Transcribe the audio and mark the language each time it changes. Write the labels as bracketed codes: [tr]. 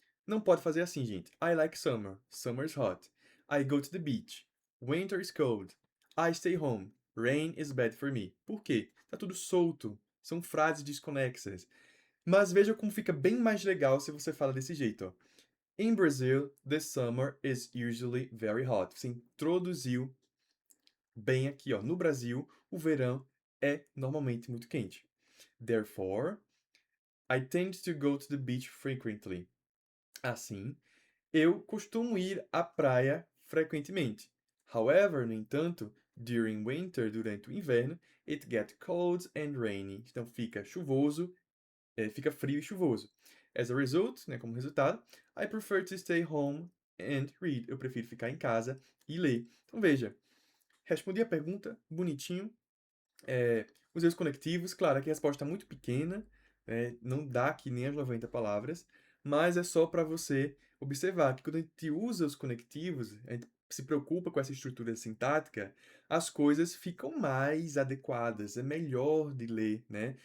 [pt] Não pode fazer assim, gente. [en] I like summer. Summer's hot. I go to the beach. Winter is cold. I stay home. Rain is bad for me. [pt] Por quê? Tá tudo solto. São frases desconexas. Mas veja como fica bem mais legal se você fala desse jeito, ó. [en] In Brazil, the summer is usually very hot. [pt] Você introduziu bem aqui, ó. No Brasil, o verão é normalmente muito quente. [en] Therefore, I tend to go to the beach frequently. [pt] Assim, eu costumo ir à praia frequentemente. [en] However, [pt] no entanto, [en] during winter, [pt] durante o inverno, [en] it gets cold and rainy. [pt] Então fica chuvoso, fica frio e chuvoso. [en] As a result, né, [pt] como resultado, [en] I prefer to stay home and read. [pt] Eu prefiro ficar em casa e ler. Então veja, respondi a pergunta bonitinho, os erros conectivos, claro, aqui a resposta está muito pequena, não dá aqui nem as 90 palavras, mas é só para você observar que quando a gente usa os conectivos, a gente se preocupa com essa estrutura sintática, as coisas ficam mais adequadas, é melhor de ler, né?